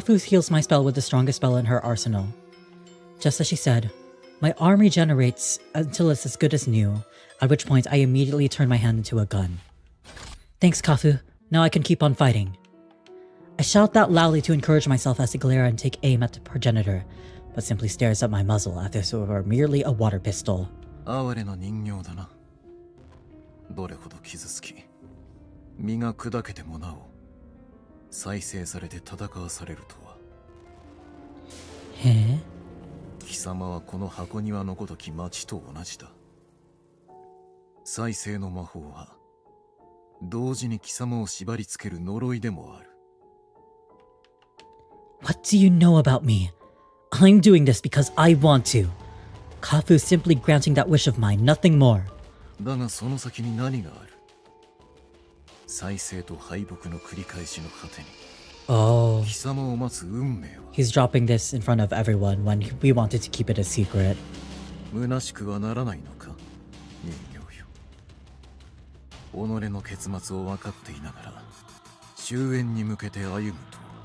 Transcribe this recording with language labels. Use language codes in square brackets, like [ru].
[en] Kafu heals my spell with the strongest spell in her arsenal. Just as she said, my arm regenerates until it's as good as new, at which point I immediately turn my hand into a gun. Thanks, Kafu. Now I can keep on fighting. I shout that loudly to encourage myself as I glare and take aim at the progenitor, but simply stares at my muzzle as if it were merely a water pistol. [ja] 哀れな人形だな。どれほど傷つき、身が砕けてもなお、再生されて戦わされるとは。へえ？貴様はこの箱庭のごとき町と同じだ。再生の魔法は、同時に貴様を縛り付ける呪いでもある。 [en] What do you know about me? I'm doing this because I want to. Kafu's simply granting that wish of mine, nothing more. [ja] だがその先に何がある？再生と敗北の繰り返しの果てに。 Oh. 貴様を待つ運命は。 [en] He's dropping this in front of everyone when we wanted to keep it a secret. [ja] 虚しくはならないのか、人形よ。己の結末を分かっていながら、終焉に向けて歩むと。